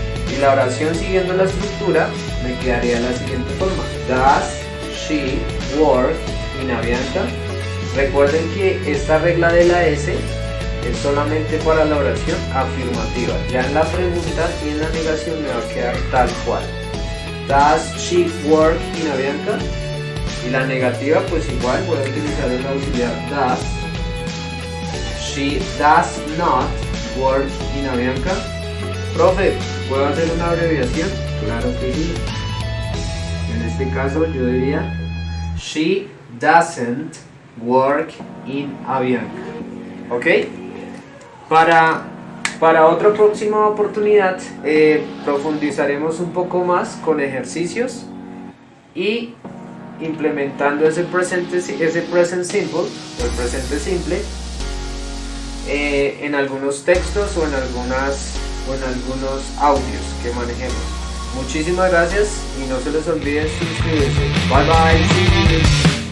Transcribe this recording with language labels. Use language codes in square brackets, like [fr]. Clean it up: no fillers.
[es] Y la oración siguiendo la estructura me quedaría de la siguiente forma: [en] does she work Nina Bianca? [es] Recuerden que esta regla de la S es solamente para la oración afirmativa. Ya en la pregunta y en la negación me va a quedar tal cual. [en] Does she work Nina Bianca? [es] Y la negativa pues igual voy a utilizar el auxiliar does. [en] She does not work Nina Bianca. [es] Profe, ¿puedo hacer una abreviación? Claro que sí. En este caso yo diría [en] she doesn't work in Avianca. [es] ¿Ok? Para otra próxima oportunidad profundizaremos un poco más con ejercicios y implementando ese present simple o el presente simple en algunos textos o en algunos audios que manejemos. Muchísimas gracias y no se les olvide suscribirse. [en] Bye bye.